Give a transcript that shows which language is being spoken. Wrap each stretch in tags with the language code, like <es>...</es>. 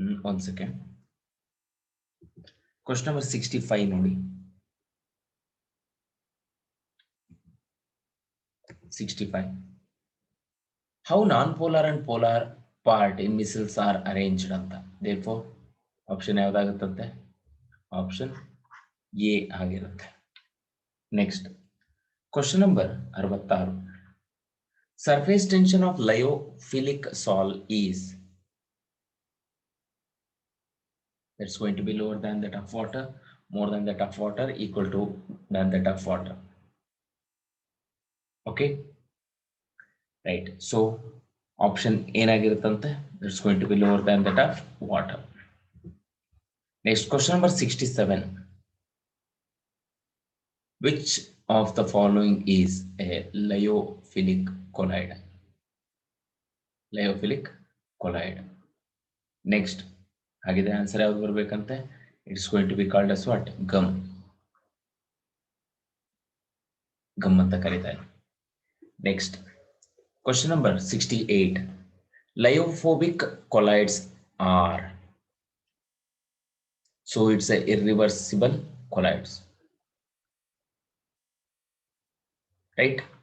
<en>One second. Question number 65 ನೋಡಿ. 65. How non-polar and polar part in missiles are arranged ಅಂತ.</en> <kn>Therefore, option ಯಾವ್ದಾಗುತ್ತಂತೆ? Option A ಆಗಿರುತ್ತೆ.</kn> <en>Next, question number 66. Surface tension of lyophilic sol is, that's going to be lower than that of water, more than that of water, equal to than that of water. Okay, right? So option ಏನಾಗಿರುತ್ತಂತೆ? That's going to be lower than that of water. Next, question number 67. Which of the following is a lyophilic colloid? Lyophilic colloid.</en> <kn>Next, ಹಾಗಿದ್ರೆ answer ಯಾವ್ದು ಬರ್ಬೇಕಂತೆ?</kn> <en>It's going to be called as what? Gum. Gum</en> <kn>ಅಂತ ಕರೀತಾರೆ.</kn> <en>Next, question number 68. Lyophobic colloids are, so it's a irreversible colloids, right?</en>